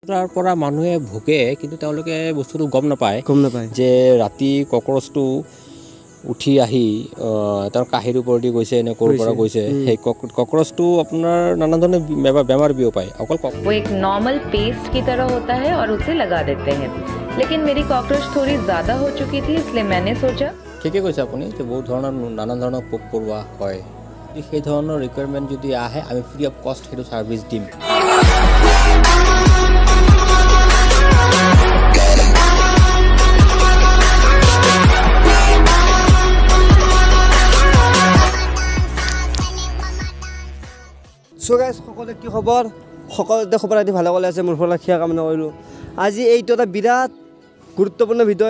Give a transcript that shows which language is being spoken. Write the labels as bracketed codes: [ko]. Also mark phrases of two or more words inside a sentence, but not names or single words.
[as] তাৰ পৰা মানুহে ভোগে কিন্তু তেওঁলোকে বস্তুটো গম নাপায় যে ৰাতি ককৰচটো উঠি আহি তাৰ কাহিৰ ওপৰেদি গৈছে নে ক'ৰ পৰা গৈছে সেই ককৰচটো আপোনাৰ নানা ধৰণৰ বেমাৰ বিয়পায় অকল [hi] वो एक [en] normal paste [hi] की तरह होता है और उसे लगा देते हैं लेकिन मेरी कॉकरोच थोड़ी ज़्यादा हो चुकी थी इसलिए मैंने सोचा [as] ঠিকে কৈছে আপুনি যে বহুত ধৰণৰ নানা ধৰণৰ পোক পৰুৱা হয় সেই ধৰণৰ ৰিকুৱাৰমেণ্ট যদি আহে আমি [en] free of cost [as] সেইটো ছাৰ্ভিচ দিম [en] so guys [as] সকলোৰে কি খবৰ সকলোতে খবৰ আদি ভালে ক'লে আছে মোৰ ফালে সেয়া কামনা কৰিলোঁ আজি এইটো এটা বিৰাট গুৰুত্বপূৰ্ণ ভিডিঅ